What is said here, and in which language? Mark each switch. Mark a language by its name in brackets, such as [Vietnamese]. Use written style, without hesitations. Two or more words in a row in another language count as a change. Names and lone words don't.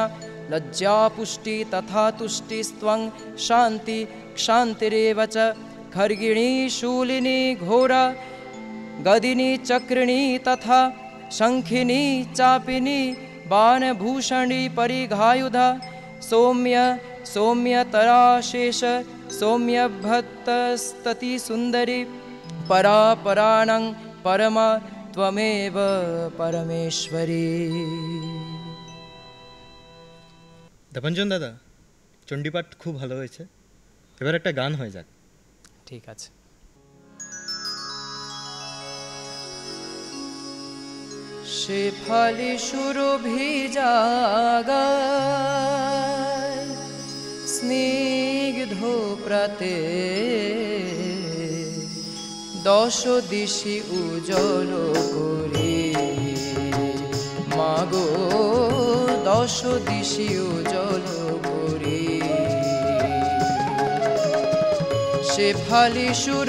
[Sanskrit] लज्जापुष्टि तथा तुष्टिस्त्वं शान्ति क्षान्तिरेव च खर्गिणी शूलिनी घोरा गदिनी चक्रिणी तथा शङ्खिनी चापिनी बाणभूषणी परिघायुधा सौम्य सौम्यतराशेष सौम्यभक्तस्तति सुन्दरी परापराणं परमा त्वमेव परमेश्वरी। [Bangla] দেবাঞ্জন দাদা, চণ্ডীপাঠ খুব ভালো হয়েছে, এবার একটা গান হয়ে যাক। ঠিক আছে। শেফালি সুরভিজাগায় স্নিগ্ধ প্রাতে দশ দিশি উজ্জ্বল করে মাগো দশ দিশি উজ্জ্বল করে শেফালি